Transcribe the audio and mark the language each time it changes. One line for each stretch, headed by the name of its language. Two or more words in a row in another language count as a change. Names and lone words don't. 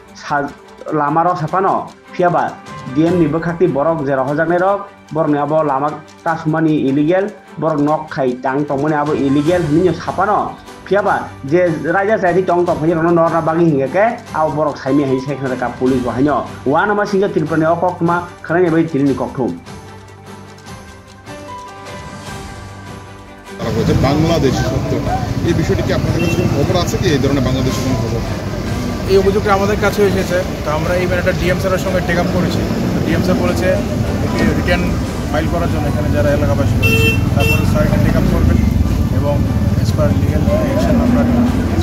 Kok Borok: लामा रसापानो फियाबा DM नि बखाक्ति बरक जेराव हजागनाय रक बरनि आबो लामा कासुमानि इलिगेल बरक नक खाय तां तंमनि आबो इलिगेल हनियो सापानो फियाबा जे राजा जाति तंग तंफानि रनो नरना बागि हिंगेके आबो बरक साइमि हाय सेखना का पुलिस बाहायनो वानामा सिंगा त्रिपुरानि अककमा खानाय बाय तिरिनि ककथुम
Bangla: বাংলাদেশি সত্য এই বিষয়টি কি আপনাদের কাছে কোনো খবর আছে কি এই ধরনের বাংলাদেশের কোনো খবর? এই অভিযোগটা আমাদের কাছে এসেছে, তো আমরা এই ম্যাটারটা ডিএম স্যারের সঙ্গে
English: take up
Bangla: করেছি। ডিএম স্যার বলেছে
English: return file
Bangla: করার জন্য এখানে যারা এলাকাবাসী রয়েছে তারপরে স্যার এটা
English: take up
Bangla: করবেন এবং
English: as per legal action
Bangla: আমরা